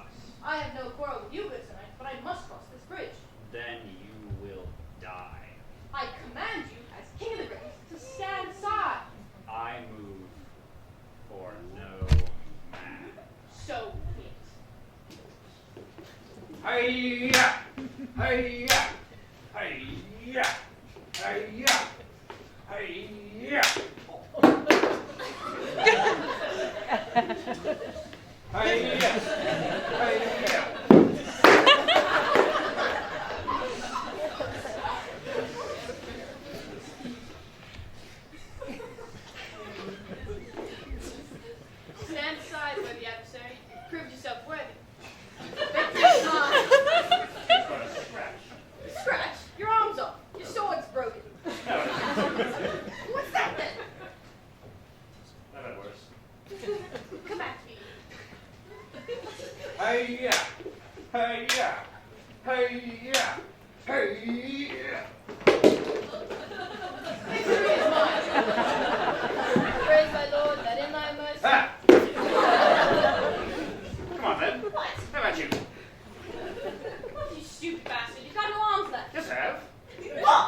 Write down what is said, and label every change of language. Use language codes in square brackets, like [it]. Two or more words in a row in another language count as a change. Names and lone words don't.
[en] I have no quarrel with you, good Sir Knight, but I must cross this bridge. Then you will die. I command you, as King of the Britons, to stand aside. I move for no man. So be it. Hi-ya! Hi-ya! Hi-ya! Hi-ya! Hi-ya! Hi-ya! Hi-ya! Stand aside, worthy adversary. Prove yourself worthy. Victory is mine. Scratch? Your arm's off. Your sword's broken. What's that then? I've had worse. Come back to me. Hi-ya! Hi-ya! Hi-ya! Hi-ya! Victory is mine. Praise thy Lord that in thy mercy. Ah! Come on, then. What? How about you? You stupid bastard. You've got no arms left. Yes, I have. Look!